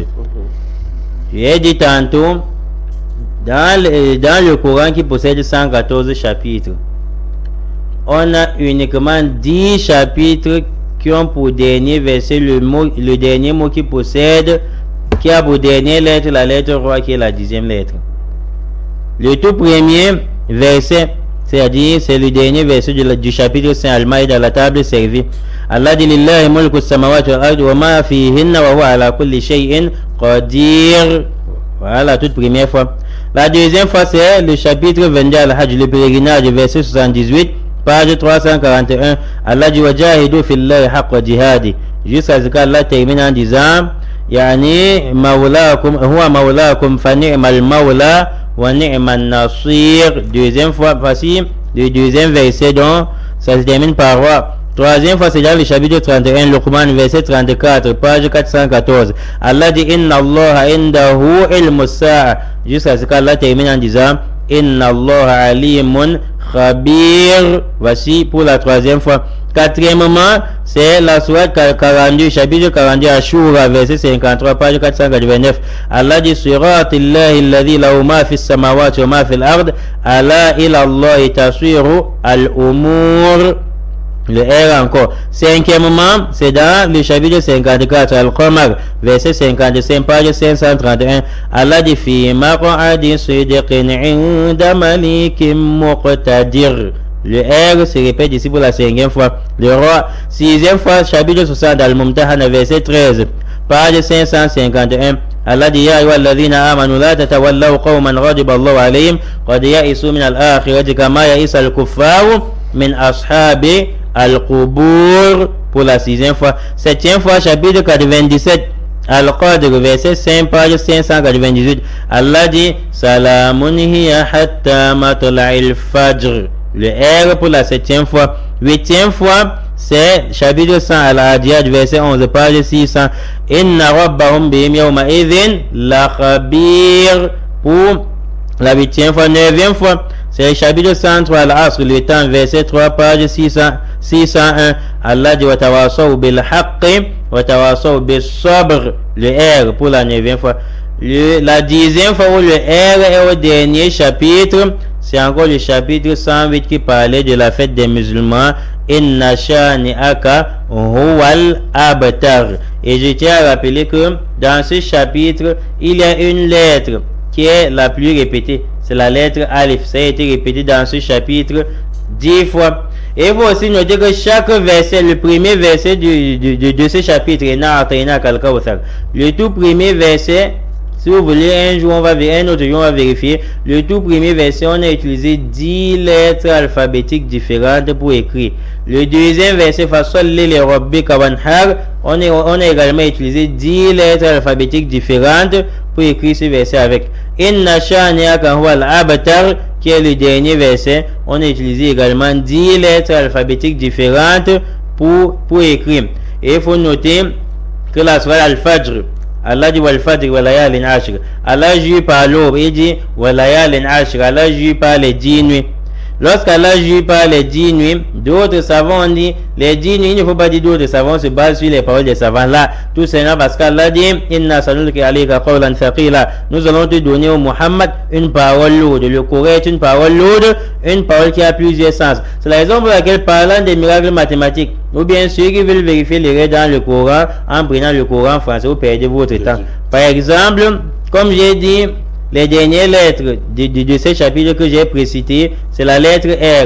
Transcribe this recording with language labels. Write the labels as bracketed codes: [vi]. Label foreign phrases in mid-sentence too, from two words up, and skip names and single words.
[fr] J'ai dit tantôt, dans le Coran qui possède 114 chapitres, on a uniquement 10 chapitres qui ont pour dernier verset le dernier mot qui possède, qui a pour dernière lettre la lettre roi qui est la 10e lettre. Le tout premier verset, c'est-à-dire c'est le dernier verset du chapitre 5 Al-Maïda, la table servie. [ar] Allah dit لله ملك السماوات والأرض وما فيهن وهو على كل شيء قدير. [fr] Voilà, toute première fois. La deuxième fois, c'est le chapitre 22 Al-Hajj, le pèlerinage, verset 78, page 341. [ar] Allah dit وجاهدوا في الله حق جهاده. [fr] Jusqu'à ce qu'Allah termine en disant [ar] يعني مولاكم هو مولاكم فنعم المولى ونعم النصير. [fr] Deuxième fois, voici le deuxième verset dont ça se termine par roi. Troisième fois, c'est dans le chapitre 31, Luqman, verset 34, page 414. [ar] Allah dit إن الله عنده علم الساعة. [fr] Jusqu'à ce qu'Allah termine en disant [ar] إن الله عليم خبير. [fr] Voici pour la troisième fois. Quatrièmement, c'est la sourate 42, chapitre 42, Ashura, verset 53, page 489. [ar] Allah dit صراط الله الذي له ما في السماوات وما في الأرض ألا إلى الله تصير الأمور. [fr] Le R encore. Cinquièmement, c'est dans le chapitre 54, Al-Qamar, verset 55, page 531. [ar] Allah dit في مقعد صدق عند مليك مقتدر. [fr] Le R se répète ici pour la cinquième fois. Le roi. Sixième fois, chapitre 60, Al-Mumtahana, verset 13, page 551. [ar] Allah dit يا أيها الذين آمنوا لا تتولوا قوما غضب الله عليهم قد يئسوا من الآخرة كما يئس الكفار من أصحاب القبور. [fr] Pour la sixième fois. Septième fois, chapitre 97, Al-Qadr, verset 5, page 598. [ar] Allah dit سلام هي حتى مطلع الفجر. [fr] Le R pour la septième fois. Huitième fois, c'est chapitre 100 Al-Adiyat, verset 11, page 600. [ar] إن ربهم بهم يومئذ لخبير. [fr] Pour la huitième fois. Neuvième fois, c'est chapitre 103 Al-Asr, le temps, verset 3, page 601. [ar] Allah dit وتواصوا بالحق وتواصوا بالصبر. [fr] Le R pour la neuvième fois. La dixième fois où le R est au dernier chapitre, c'est encore le chapitre 108 qui parlait de la fête des musulmans. [ar] إن شانئك هو الأبتر. [fr] Et je tiens à rappeler que dans ce chapitre, il y a une lettre qui est la plus répétée. C'est la lettre Alif. Ça a été répété dans ce chapitre 10 fois. Et vous aussi notez que chaque verset, le premier verset de ce chapitre, le tout premier verset, si vous voulez, un jour, un autre jour, on va vérifier. Le tout premier verset, on a utilisé 10 lettres alphabétiques différentes pour écrire. Le deuxième verset, on a également utilisé 10 lettres alphabétiques différentes pour écrire ce verset avec. [ar] إن شانئك هو الأبتر, [fr] qui est le dernier verset, on a utilisé également 10 lettres alphabétiques différentes pour écrire. Et il faut noter que la sourate Al-Fajr, Allah dit [ar] والفجر وليال عشر. [fr] Allah jure par l'aube, il dit [ar] وليال عشر. [fr] Allah jure par les 10 nuits. Lorsqu'Allah jure par les 10 nuits, d'autres savants ont dit les 10 nuits, il ne faut pas dire d'autres savants se basent sur les paroles des savants là. Tout simplement parce qu'Allah dit [ar] إنا سنلقي عليك قولا ثقيلا. [fr] Nous allons te donner au Muhammad une parole lourde. Le Coran est une parole lourde, une parole qui a plusieurs sens. C'est la raison pour laquelle, parlant des miracles mathématiques, ou bien ceux qui veulent vérifier les règles dans le Coran en prenant le Coran en français, vous perdez votre temps. Par exemple, comme j'ai dit, les dernières lettres de ce chapitre que j'ai précité, c'est la lettre R.